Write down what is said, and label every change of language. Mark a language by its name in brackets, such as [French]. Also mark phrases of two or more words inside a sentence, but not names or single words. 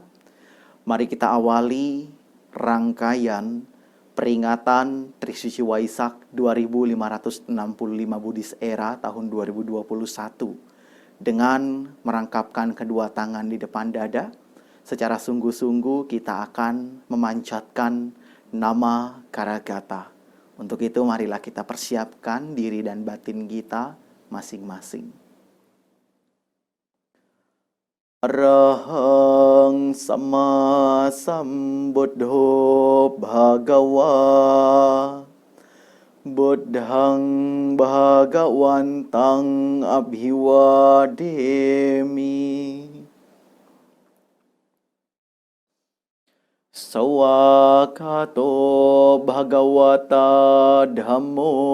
[Indonesian] Mari kita awali rangkaian peringatan Trisuci Waisak 2565 Buddhis Era tahun 2021 dengan merangkapkan kedua tangan di depan dada. Secara sungguh-sungguh kita akan memanjatkan nama Karagata. Untuk itu marilah kita persiapkan diri dan batin kita masing-masing. [Pali] Arahang sama sambuddho bhagawa buddhang bhagawantang abhiwademi sawakato bhagawata dhammo